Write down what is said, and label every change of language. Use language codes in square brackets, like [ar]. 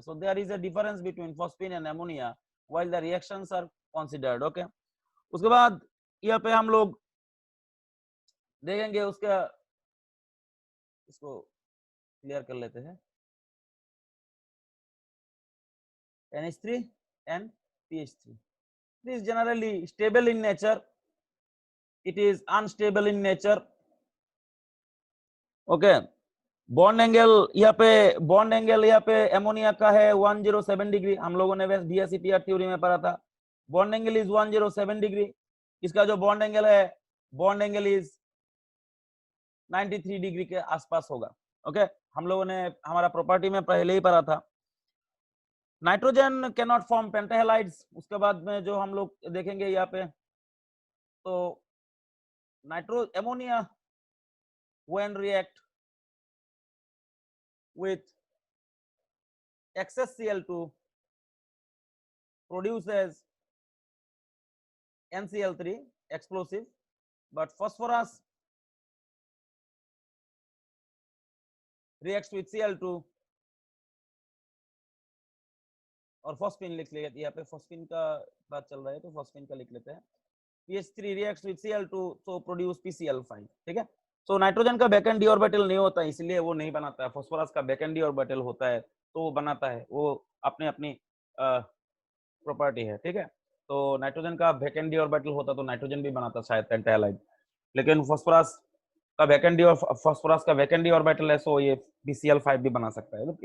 [en] So there is a difference between phosphine and ammonia while the reactions are considered. [hi] Okay, उसके बाद यहाँ पे हम लोग देखेंगे उसका, इसको क्लियर कर लेते हैं, NH3 and PH3। [en] It is generally stable in nature. It is unstable in nature. Okay. [hi] Bond angle यहाँ पे एमोनिया का है 107 डिग्री। हम लोगों ने बीएससीपीआर थ्योरी में पढ़ा था। [en] Bond angle is 107 degree. [hi] इसका जो बॉन्ड एंगल है, बॉन्ड एंगल इज 93 डिग्री के आसपास होगा। ओके, हम लोगों ने हमारा प्रॉपर्टी में पहले ही पढ़ा था। [en] Nitrogen can not form pentahalides. [hi] उसके बाद में जो हम लोग देखेंगे यहाँ पे, तो [en] ammonia when react with excess Cl2 produces NCl3 explosive, but phosphorus reacts with Cl2 [hi] और फॉस्फीन लिख लेते हैं। यहाँ पे फॉस्फीन का बात चल रहा है तो फॉस्फीन का लिख लेते हैं। [en] PH3 reacts with Cl2 so produce PCl5। [hi] ठीक है, तो नाइट्रोजन का बैक एंड डी ऑर्बिटल नहीं होता है, इसलिए वो नहीं बनाता है। फास्फोरस का बैक एंड डी ऑर्बिटल होता है तो वो बनाता है, वो अपने अपनी प्रॉपर्टी है। ठीक है, तो नाइट्रोजन का बैक एंड डी ऑर्बिटल होता तो नाइट्रोजन भी बनाता शायद पेंटाहेलाइड, लेकिन फास्फोरस का बैक एंड डी ऑर्बिटल है, सो ये PCl5 भी बना सकता है।